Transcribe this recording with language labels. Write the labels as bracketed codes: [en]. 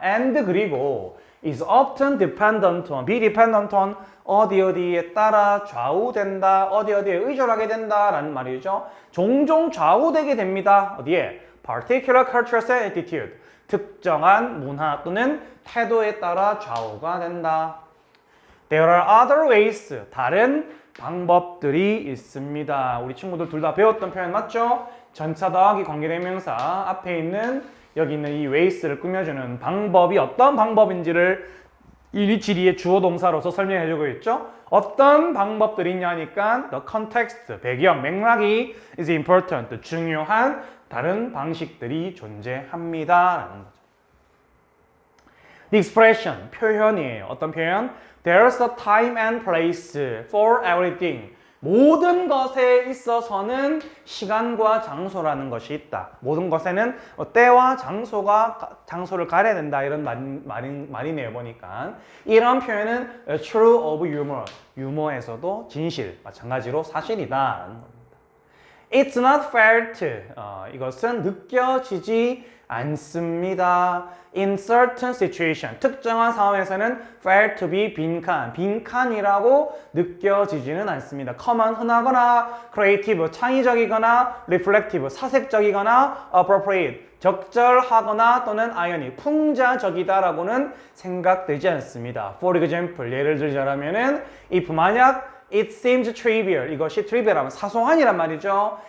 [en] and 그리고 is often dependent on, be dependent on [ko] 어디에 따라 좌우된다, 어디에 의존하게 된다라는 말이죠. 종종 좌우되게 됩니다. 어디에? [en] particular cultures and attitude, [ko] 특정한 문화 또는 태도에 따라 좌우가 된다. [en] There are other ways, [ko] 다른 방법들이 있습니다. 우리 친구들 둘 다 배웠던 표현 맞죠? 전차 더하기 관계대명사 앞에 있는 여기 있는 이 ways를 꾸며주는 방법이 어떤 방법인지를 일치리의 주어 동사로서 설명해주고 있죠. 어떤 방법들이 있냐니까 [en] the context, [ko] 배경, 맥락이 [en] is important, [ko] 중요한 다른 방식들이 존재합니다라는 거죠. [en] The expression, [ko] 표현이에요. 어떤 표현? [en] There's a time and place for everything. [ko] 모든 것에 있어서는 시간과 장소라는 것이 있다. 모든 것에는 때와 장소를 가려야 된다. 이런 말이네요. 보니까. 이런 표현은 [en] true of humor. [ko] 유머에서도 진실, 마찬가지로 사실이다. [en] It's not felt. [ko] 이것은 느껴지지 않습니다. [en] In certain situation, [ko] 특정한 상황에서는 [en] felt to be [ko] 빈칸이라고 느껴지지는 않습니다. common, 흔하거나 creative, 창의적이거나 reflective, 사색적이거나 appropriate, 적절하거나 또는 irony, 풍자적이다라고는 생각되지 않습니다. [en] For example, [ko] 예를 들자면은 if 만약 [en] it seems trivial, [ko] 이것이 trivial하면 사소한이란 말이죠.